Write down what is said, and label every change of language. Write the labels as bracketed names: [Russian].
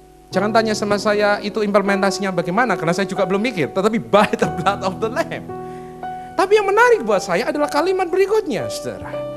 [Indonesian] Jangan tanya sama saya itu implementasinya bagaimana, karena saya juga belum mikir. Tetapi [English] by the blood of the Lamb. [Indonesian] Tapi yang menarik buat saya adalah kalimat berikutnya, saudara.